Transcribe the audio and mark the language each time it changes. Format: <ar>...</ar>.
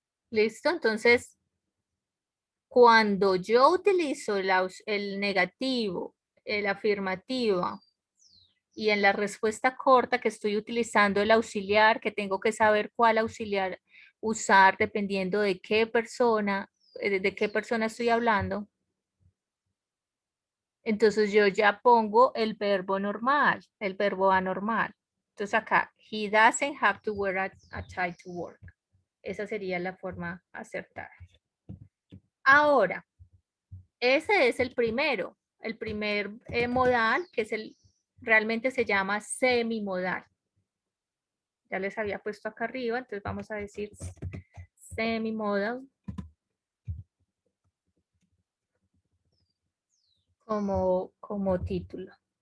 <es>¿Listo? Entonces, cuando yo utilizo el negativo, el afirmativo, y en la respuesta corta que estoy utilizando el auxiliar, que tengo que saber cuál auxiliar usar dependiendo de qué persona estoy hablando, entonces yo ya pongo el verbo normal, el verbo anormal.</es> <en>Entonces acá, he doesn't have to wear a tie to work.</en> <es>Esa sería la forma acertada. Ahora, ese es el primero, el primer modal, que es realmente se llama semimodal. Ya les había puesto acá arriba, entonces vamos a decir semimodal como título.</es>